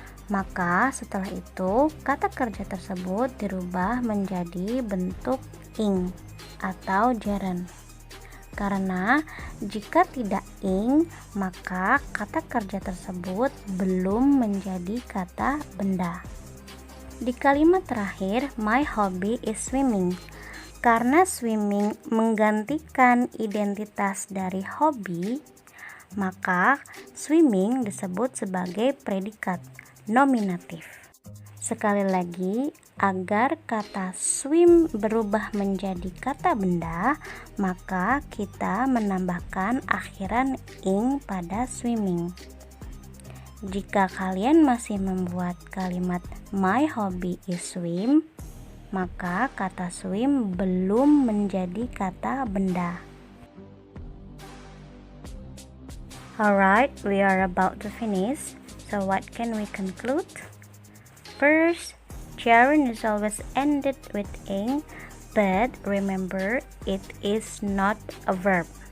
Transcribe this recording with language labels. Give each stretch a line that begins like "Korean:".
Indonesian: Maka setelah itu kata kerja tersebut dirubah menjadi bentuk ing atau gerund. Karena jika tidak ing, maka kata kerja tersebut belum menjadi kata benda. Di kalimat terakhir,
English: my hobby is swimming.
Indonesian: Karena swimming menggantikan identitas dari hobi, maka swimming disebut sebagai predikat nominatif. Sekali lagi, agar kata swim berubah menjadi kata benda, maka kita menambahkan akhiran ing pada swimming. Jika kalian masih membuat kalimat
English: my hobby is swim,
Indonesian: maka kata swim belum menjadi kata benda.
English: Alright, we are about to finish. So what can we conclude? First, gerund is always ended with ing, but remember it is not a verb.